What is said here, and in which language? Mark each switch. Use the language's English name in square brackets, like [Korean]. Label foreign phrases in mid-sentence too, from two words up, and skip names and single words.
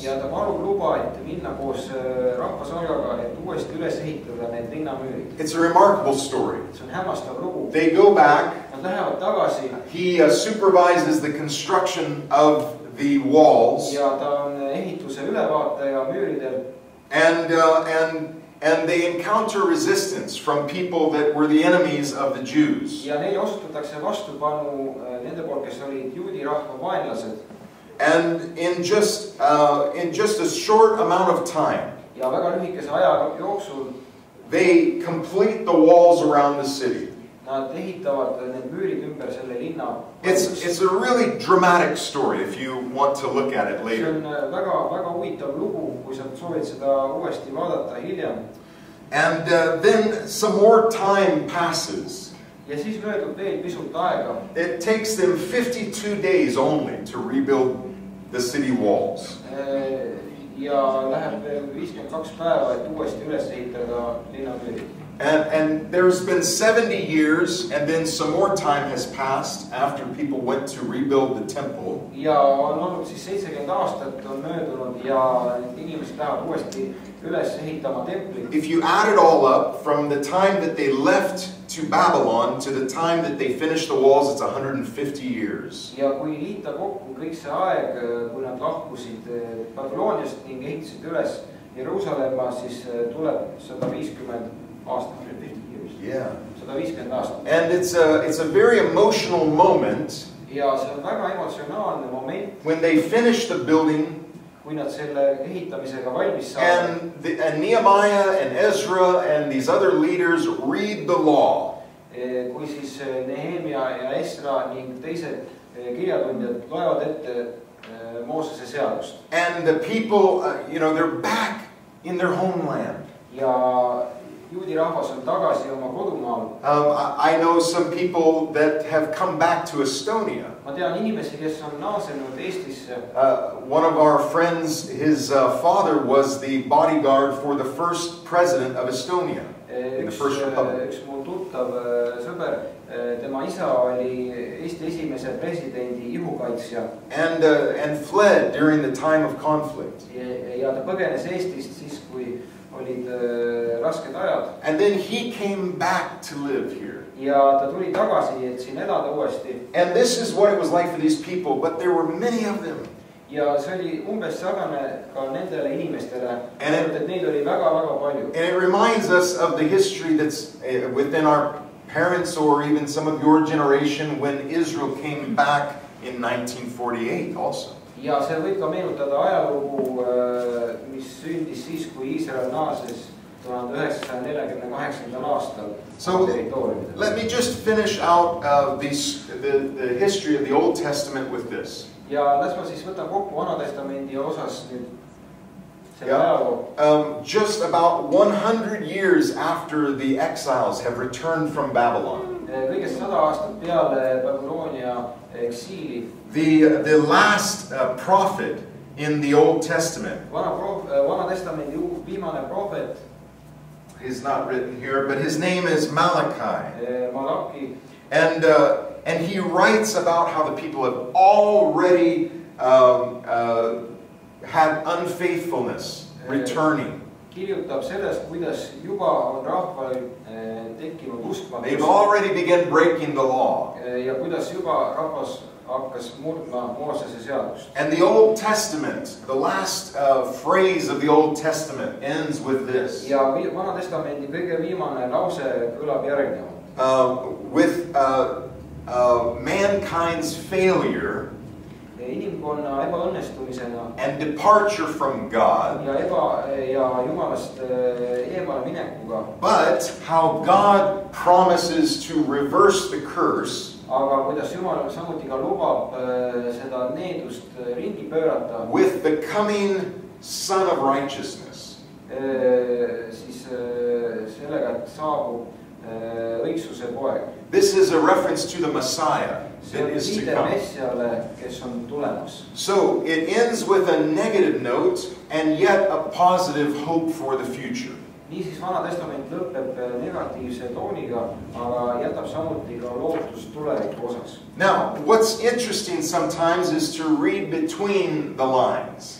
[Estonian] Ja ta palub luba, et minna koos rahvasalgaga, et uuesti üles ehitada need linnamüürid. [English] It's a remarkable story. [Estonian] See on hämmastav lugu. [English] They go back. [Estonian] Nad lähevad tagasi. [English] He supervises the construction of the walls. [Estonian] Ja ta on ehituse ülevaataja müüridel. [English] And they encounter resistance from people that were the enemies of the Jews. [Estonian] Ja neile osutatakse vastupanu nende poolt, kes olid juudi rahva vaenlased. [English] And in just a short amount of time, [Estonian] ja väga lühikese aja jooksul, [English] they complete the walls around the city. [Estonian] Nad ehitavad need müürid ümber selle linna. [English] It's a really dramatic story if you want to look at it later. [Estonian] See on väga huvitav lugu, kui sa soovid seda uuesti vaadata hiljem. [English] And then some more time passes. [Estonian] Ja siis möödub veel pisut aega. [English] It takes them 52 days only to rebuild the city walls. [Estonian] Ja läheb veel 52 päeva, et uuesti üles ehitada linnamüürid. [English] And there's been 70 years, and then some more time has passed after people went to rebuild the temple. [Estonian] Ja on olnud siis 70 aastat on möödunud ja inimesed lähevad uuesti üles ehitama templit. [English] If you add it all up, from the time that they left to Babylon to the time that they finished the walls, it's 150 years. [Estonian] Ja kui liita kokku kõik see aeg, kui nad lahkusid Babyloniast ning ehitasid üles Jeruusalemma, siis tuleb 150 aastat. [English] Yeah. [Estonian] 150 aastat. [English] And it's a very emotional moment. [Estonian] Ja see on väga emotsionaalne moment. [English] When they finish the building. [Estonian] Kui nad selle ehitamisega valmis saavad. [English] And Nehemiah and Ezra and these other leaders read the law. [Estonian] Kui siis Nehemia ja Esra ning teised kirjatundjad loevad ette Moosese seadust. [English] And the people, they're back in their homeland. [Estonian] Ja juudi rahvas on tagasi oma kodumaal. [English] I know some people that have come back to Estonia. [Estonian] Ma tean inimesi, kes on naasenud Eestisse. [English] One of our friends, his father was the bodyguard for the first president of Estonia. [Estonian] Üks mu tuttav sõber, tema isa oli Eesti esimese presidendi ihukaitsja. [English] And fled during the time of conflict. [Estonian] Ja ta põgenes Eestist siis, kui olid rasked ajad. [English] And then he came back to live here. [Estonian] Ja ta tuli tagasi, et siin elada uuesti. [English] And this is what it was like for these people, but there were many of them. [Estonian] Ja see oli umbes sarnane ka nendele inimestele, et neid oli väga-väga palju. [English] And it reminds us of the history that's within our parents or even some of your generation when Israel came back in 1948 also. [Estonian] Ja see võib ka meenutada ajalugu, mis sündis siis, kui Iisrael naases 1948. aastal. [English] So let me just finish out the history of the Old Testament with this. [Estonian] Ja las ma siis võtan kokku Vanatestamendi osas nüüd selle ajaloo. [English] Just about 100 years after the exiles have returned from Babylon. [Estonian] Kõigest 100 aastat peale Babyloonia eksiili. [English] The last prophet in the Old Testament. [Estonian] Vanatestamendi viimane prohvet. [English] He's not written here, but his name is Malachi. [Estonian] Malaki. [English] And he writes about how the people have already had unfaithfulness returning. [Estonian] Kirjutab sellest, kuidas juba on rahval tekkinud uskmatus. [English] They've already begun breaking the law. [Estonian] Ja kuidas juba rahvas hakkas murdma Moosese seadust. [English] And the Old Testament, the last phrase of the Old Testament ends with this. [Estonian] Ja Vanatestamendi kõige viimane lause kõlab järgnevalt. [English] With mankind's failure [Estonian] inimkonna ebaõnnestumisena [English] and departure from God, [Estonian] ja Jumalast eemale minekuga. [English] But how God promises to reverse the curse. [Estonian] Aga kuidas Jumal samuti ka lubab seda needust ringi pöörata. [English] With the coming Son of Righteousness. [Estonian] Siis sellega, et saabub õigsuse poeg. [English] This is a reference to the Messiah that is to come. [Estonian] Kes on tulemas. [English] So it ends with a negative note and yet a positive hope for the future. [Estonian] Niisiis Vanatestament lõpeb negatiivse tooniga, aga jätab samuti ka lootust tuleviku osas. [English] Now, what's interesting sometimes is to read between the lines.